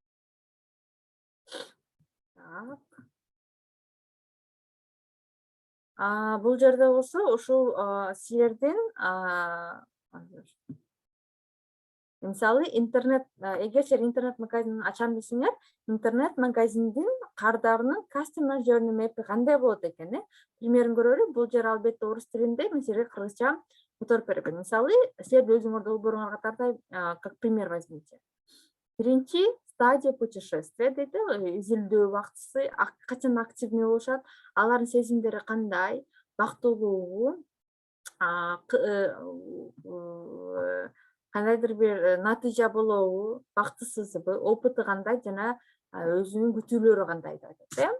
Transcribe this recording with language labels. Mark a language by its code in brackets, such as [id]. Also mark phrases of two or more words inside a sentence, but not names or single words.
[ky] Бул жерде болсо ушул силердин мисалы интернет, эгер силер интернет магазинин ачам десеңер, интернет магазиндин кардарынын [en] customer journey map'i [ky] кандай болот экен? Примерин көрөлү. Бул жер албетте орус тилинде, мен силерге кыргызча которуп берем. Мисалы, силер өзүңөр долбооруңарга тартай, [ru] как пример возьмите. [ky] Биринчи [ru] стадия путешествия [ky] дейт, изилдөө убактысы качан активный болушат, алардын сезимдери кандай, бактылуубу, кандайдыр бир натыйжа болобу, бактысызбы, опыты кандай жана өзүнүн күтүүлөрү кандай деп айтат.